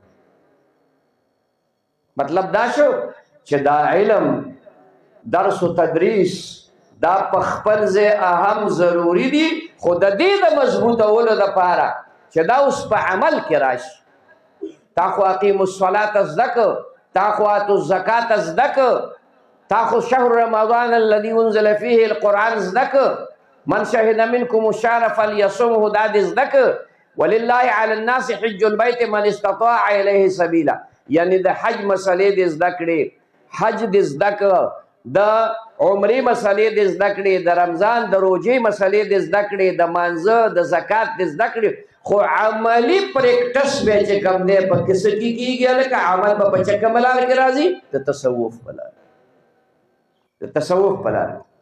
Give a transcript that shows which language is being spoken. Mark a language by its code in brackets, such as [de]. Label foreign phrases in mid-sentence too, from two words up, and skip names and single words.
[ps] مطلب دا شو چې دا علم درس و تدریس دا په خپل ځای اهم ضروری دي، خو د دې د مضبوطولو دپاره چې دا اوس په عمل کې راشي. تا خو [ar] اقیموا الصلاة [ps] زده که، تا خو [ar] آتوا الزکات [ps] زده که، تا خو [ar] شهر رمضان الذي انزل فيه القرآن [ps] زده که، [ar] من شهد منکم الشهر فلیصمه [ps] دا دې زده که، [ar] ولله علی الناس حج البیت من استطاع الیه سبیلا. [ps] یعنی د حج مسلې دې زده کړې، حج دې زده که، د عمرې مسلې دې زده کړې، د رمضان د روژې مسلې دې زده کړې، د مانځه د زکات دې زده کړې، خو عملی پریکټس به چې کوم دی په کیسه کې کېږي هلکه عمل به په چکه ملار کې راځي د تصوف په لار، د تصوف په لار.